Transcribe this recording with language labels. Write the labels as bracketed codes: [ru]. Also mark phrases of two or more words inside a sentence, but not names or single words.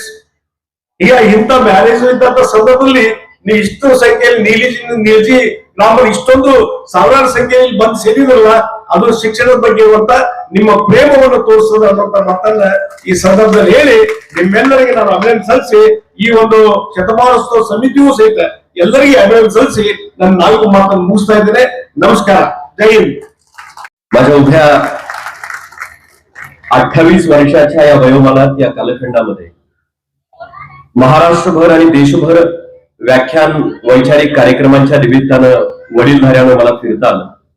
[kn] ಈಗ ಇಂಥ ಮ್ಯಾರೇಜ್ ಇದ್ದಂತ ಸಂದರ್ಭದಲ್ಲಿ ನೀವು ಇಷ್ಟು ಸಂಖ್ಯೆಯಲ್ಲಿ ನೀಲ್ಜಿ ಗ್ರಾಮದಲ್ಲಿ ಇಷ್ಟೊಂದು ಸಾವಿರಾರು ಸಂಖ್ಯೆಯಲ್ಲಿ ಬಂದು ಸೇರಿದ್ರಲ್ಲ, ಅದು ಶಿಕ್ಷಣದ ಬಗ್ಗೆ ಇರುವಂತ ನಿಮ್ಮ ಪ್ರೇಮವನ್ನು ತೋರಿಸೋದು ಅನ್ನುವಂತ ಮಾತನ್ನ ಈ ಸಂದರ್ಭದಲ್ಲಿ ಹೇಳಿ ನಿಮ್ಮೆಲ್ಲರಿಗೆ ನಾನು ಅಭಿನಂದನೆ ಸಲ್ಲಿಸಿ, ಈ ಒಂದು ಶತಮಾನೋತ್ಸವ ಸಮಿತಿಯೂ ಸಹಿತ ಎಲ್ಲರಿಗೂ ಅಭಿನಂದನ ಸಲ್ಸಿ ನನ್ನ 4 ಮಾತನ್ನು ಮುಗಿಸ್ತಾ ಇದ್ದೇನೆ. [mr] नमस्कार, जय हिंद. माझ्या उभ्या 28 वर्षाच्या या वयोमानात, या कालखंडामध्ये महाराष्ट्रभर आणि देशभर व्याख्यान वैचारिक कार्यक्रमांच्या निमित्तानं वडीलधाऱ्यानं मला फिरता आलं.